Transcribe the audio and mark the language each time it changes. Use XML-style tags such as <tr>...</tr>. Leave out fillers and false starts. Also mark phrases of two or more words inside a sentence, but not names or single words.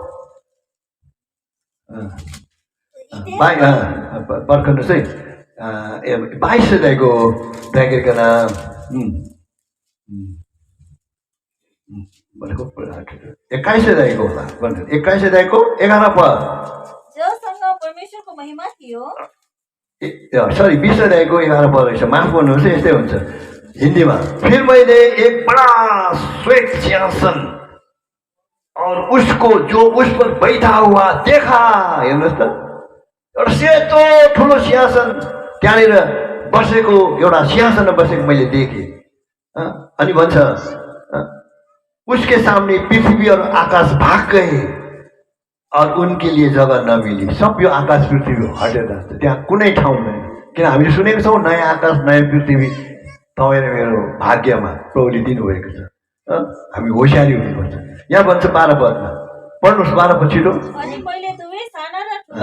<ne>पर्खनुहोस् है, 22 अध्यायको ब्याकेटका नाम भनेको 21 अध्यायको होला। 21 अध्यायको 11 पद। जोसँग परमेश्वरको महिमा थियो, सरी 20 अध्यायको 11 पद रहेछ, माफ गर्नुहोस् यस्तै हुन्छ हिन्दीमा।</ne> <hi>फिर मैंने एक बड़ा श्वेत सिंहासन और उसको जो उस पर बैठा हुआ देखा।</hi> <ne>हेर्नुहोस् त, एउटा सेतो ठुलो सिंहासन, त्यहाँनिर बसेको एउटा सिंहासनमा बसेको मैले देखेँ। अनि भन्छ</ne> <hi>उसके सामने पृथ्वी और आकाश भाग गए और उनके लिए जगह नमिली।</hi> <ne>सब यो आकाश पृथ्वी हटेर जान्छ, त्यहाँ कुनै ठाउँ छैन। किन हामीले सुनेको छौँ नयाँ आकाश नयाँ पृथ्वी तपाईँ र मेरो भाग्यमा प्रभुले दिनुभएको छ। हामी होसियारी हुनुपर्छ। यहाँ भन्छ 12 पदमा, पढ्नुहोस् 12 पद छिटो। अनि मैले दुवै साना र ठुला</ne>